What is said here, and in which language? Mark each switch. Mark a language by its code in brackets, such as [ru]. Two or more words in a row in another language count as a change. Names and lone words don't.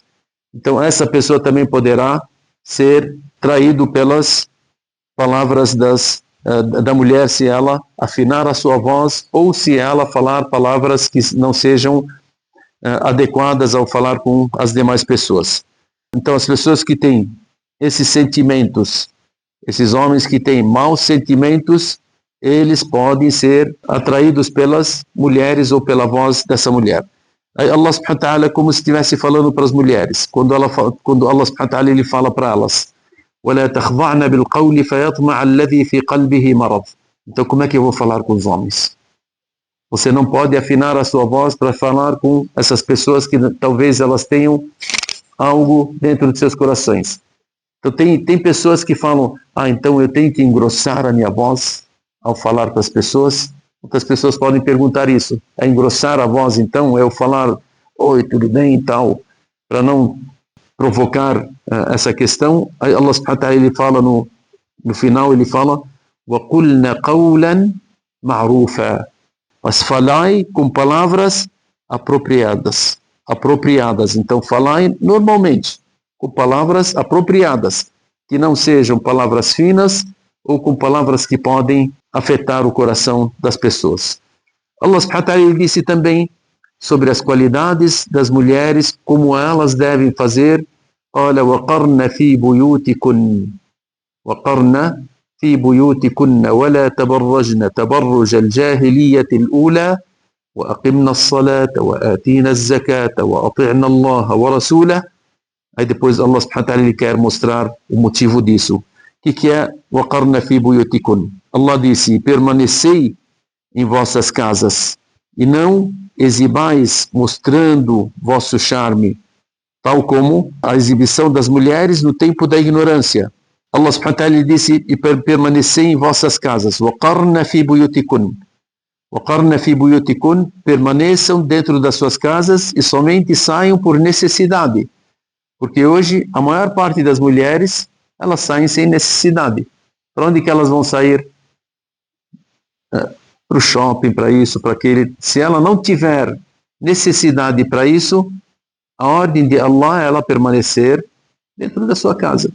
[pt] Então essa pessoa também poderá ser traído pelas palavras da mulher, se ela afinar a sua voz ou se ela falar palavras que não sejam adequadas ao falar com as demais pessoas. Então as pessoas que têm esses sentimentos, esses homens que têm maus sentimentos, eles podem ser atraídos pelas mulheres ou pela voz dessa mulher. [ar] Aí الله سبحانه وتعالى, [pt] como se estivesse falando para as mulheres, quando [ar] الله سبحانه وتعالى [pt] ele fala para elas, [ar] وَلَا تَخْضَعْنَ بِالْقَوْلِ فَيَطْمَعَ الَّذِي فِي قَلْبِهِ مَرَضٌ. [pt] Então como é que eu vou falar com os homens? Você não pode afinar a sua voz para falar com essas pessoas que talvez elas tenham algo dentro de seus corações. Então tem pessoas que falam, então eu tenho que engrossar a minha voz ao falar com as pessoas. Outras pessoas podem perguntar isso. É engrossar a voz, então, é eu falar, oi, tudo bem e tal, para não provocar essa questão. Aí [ar] الله سبحانه وتعالى [pt] ele fala no final, ele fala, [ar] وَقُلْنَ قَوْلًا مَعْرُوفًا. [pt] Mas falai com palavras apropriadas. Então falai normalmente, com palavras apropriadas, que não sejam palavras finas ou com palavras que podem afetar o coração das pessoas. [ar] الله سبحانه وتعالى [pt] disse também sobre as qualidades das mulheres, como elas devem fazer. Olha, [ar] وَقَرْنَ فِي بُيُوتِكُنَّ وَلَا تَبَرَّجْنَ تَبَرُّجَ الْجَاهِلِيَّةِ الْأُولَى وَأَقِمْنَ الصَّلَاةَ وَآتِينَ الزَّكَاةَ وَأَطِعْنَ اللَّهَ وَرَسُولَهُ. [pt] Aí depois [ar] الله سبحانه وتعالى [pt] ele quer mostrar o motivo disso. O que é [ar] وَقَرْنَ فِي بُيُوتِكُنَّ? [pt] Allah disse, permanecei em vossas casas e não exibais mostrando vosso charme, tal como a exibição das mulheres no tempo da ignorância. [ar] الله سبحانه وتعالى [pt] disse, e permanecei em vossas casas. [ar] وَقَرْنَ فِي بُيُوتِكُنَّ. وَقَرْنَ فِي بُيُوتِكُنَّ. [pt] Permaneçam dentro das suas casas e somente saiam por necessidade. Porque hoje a maior parte das mulheres elas saem sem necessidade. Para onde que elas vão sair? Para o shopping, para isso, para aquele. Se ela não tiver necessidade para isso, a ordem de Allah é ela permanecer dentro da sua casa.